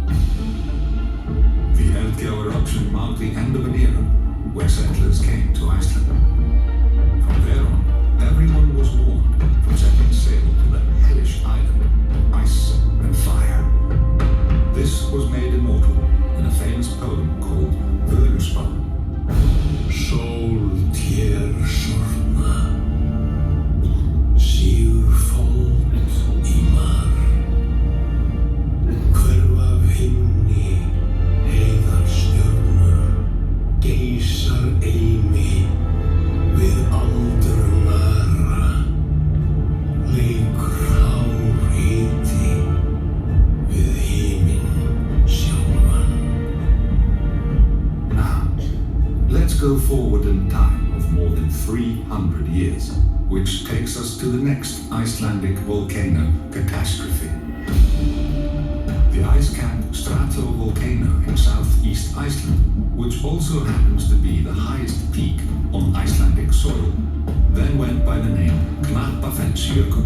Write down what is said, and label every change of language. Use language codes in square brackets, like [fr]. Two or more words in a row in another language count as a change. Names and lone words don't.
[en] The Eldgjá eruption marked the end of an era where settlers came to Iceland. From there on, everyone was warned from setting sail to the hellish island of ice and fire. This was made immortal in a famous poem called Völuspá. [is] Sól tér sortna, sígur fold í mar. Hverfa af himni, heiðar stjörnur, geisar eimi við aldrunara. Leikur hár hiti við himinn sjálfan. [en] Now, let's go forward in time of more than 300 years, which takes us to the next Icelandic volcano catastrophe. The ice-capped stratovolcano in southeast Iceland, which also happens to be the highest peak on Icelandic soil, then went by the name Knappafellsjökull.